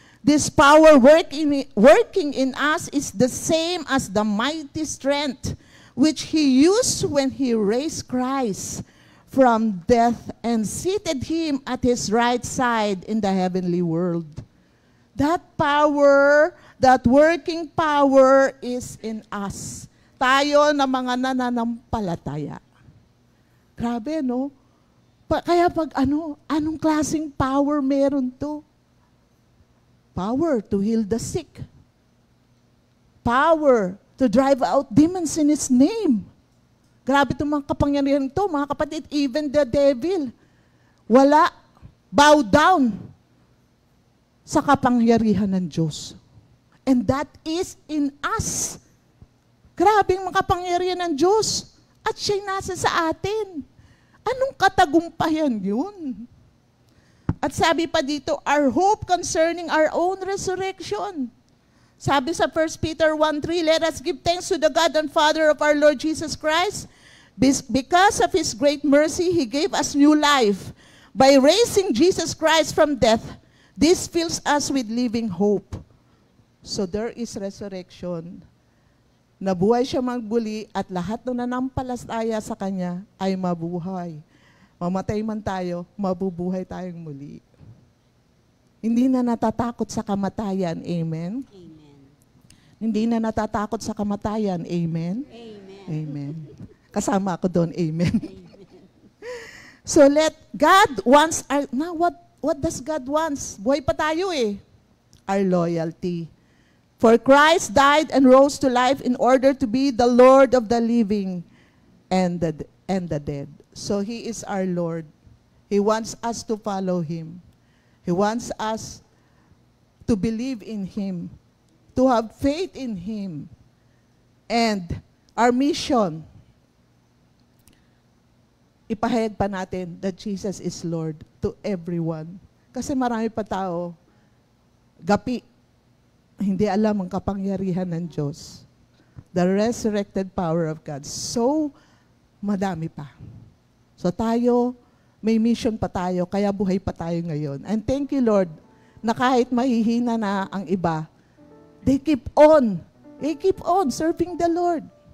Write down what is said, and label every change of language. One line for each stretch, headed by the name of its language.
English: This power working in us is the same as the mighty strength which He used when He raised Christ from death and seated Him at His right side in the heavenly world. That power, that working power is in us.
Filipino: Tayo na mga nananampalataya. Grabe, no? Kaya anong klaseng power meron to?
English: Power to heal the sick. Power to drive out demons in His name.
Filipino: Grabe itong mga kapangyarihan ito, mga kapatid,
English: even the devil.
Filipino: Wala, bow down sa kapangyarihan ng Diyos.
English: And that is in us.
Filipino: Grabe ang makapangyarihan ng Diyos. At siya'y nasa sa atin. Anong katagumpayan yun? At sabi pa dito,
English: our hope concerning our own resurrection. Sabi sa 1 Peter 1:3, let us give thanks to the God and Father of our Lord Jesus Christ. Because of His great mercy, He gave us new life. By raising Jesus Christ from death, this fills us with living hope. So there is resurrection.
Filipino: Nabuhay siya magbuli at lahat ng nanampalataya sa Kanya ay mabuhay. Mamatay man tayo, mabubuhay tayong muli. Hindi na natatakot sa kamatayan. Amen? Amen. Hindi na natatakot sa kamatayan. Amen? Amen. Amen. Kasama ako doon. Amen.
English: So God wants our, now what does God wants?
Filipino: Buhay pa tayo eh.
English: Our loyalty. For Christ died and rose to life in order to be the Lord of the living and the dead. So He is our Lord. He wants us to follow Him. He wants us to believe in Him, to have faith in Him. And our mission,
Filipino: ipahayag pa natin
English: that Jesus is Lord to everyone.
Filipino: Kasi marami pa tao, gapi, hindi alam ang kapangyarihan ng Diyos.
English: The resurrected power of God.
Filipino: So, madami pa. So tayo, may mission pa tayo, kaya buhay pa tayo ngayon.
English: And thank you, Lord,
Filipino: na kahit mahihina na ang iba,
English: they keep on. They keep on serving the Lord.